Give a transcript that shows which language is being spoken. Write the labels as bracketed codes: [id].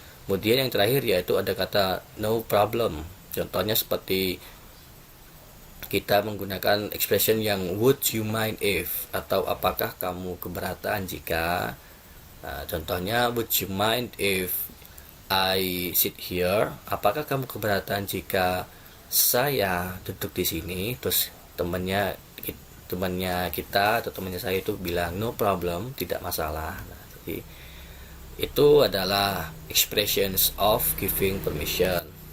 [id] Kemudian yang terakhir yaitu ada kata no problem. Contohnya seperti kita menggunakan expression yang [en] would you mind if, [id] atau apakah kamu keberatan jika. Nah, contohnya [en] would you mind if I sit here? [id] Apakah kamu keberatan jika saya duduk di sini? Terus temannya kita atau temannya saya itu bilang [en] no problem, [id] tidak masalah. Nah, jadi itu adalah [en] expressions of giving permission.